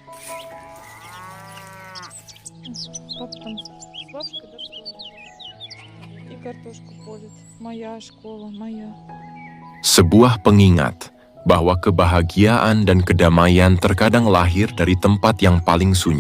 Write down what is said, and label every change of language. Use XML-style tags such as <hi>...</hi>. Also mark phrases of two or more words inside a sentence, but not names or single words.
<ru>Папа там с бабушкой, да, и картошку полит. Моя школа, моя.</ru> <id>Sebuah pengingat bahwa kebahagiaan dan kedamaian terkadang lahir dari tempat yang paling sunyi.</id>